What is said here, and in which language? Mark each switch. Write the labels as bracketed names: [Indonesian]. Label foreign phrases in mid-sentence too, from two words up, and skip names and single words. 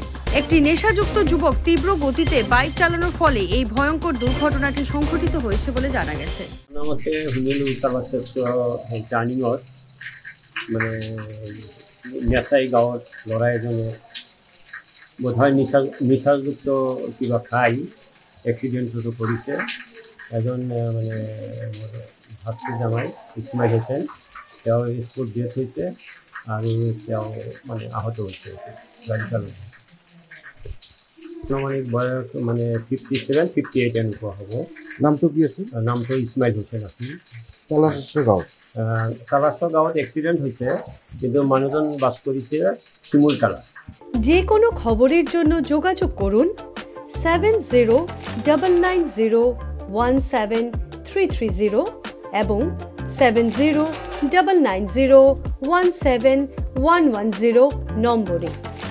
[Bangla] একটি নেশাযুক্ত যুবক তীব্র গতিতে বাইক চালানোর ফলে এই ভয়ঙ্কর দুর্ঘটনাটি সংঘটিত হয়েছে বলে জানা গেছে। [Assamese] বোধহয় নিশাযুক্ত কিবা খাই এক্সিডেন্টটো কৰিছে। এজন ভাতৃ জামাই ইছমাইল হোসেন, তেওঁ [English] spot death [Assamese] হৈছে আৰু তেওঁ আহত হৈছে গাড়ী চালক। বয়স 57-58 এনেকুৱা হ'ব। নামটো কি আছিল? নামটো ইছমাইল হোসেন আছিল। কালাশ্বৰ গাঁৱত এক্সিডেণ্ট হৈছে, কিন্তু মানুহজন বাস কৰিছে শিমুলতলা। [Bangla] যে কোনো খবরের জন্য যোগাযোগ করুন 7099017330 এবং 7099017110 নম্বরে।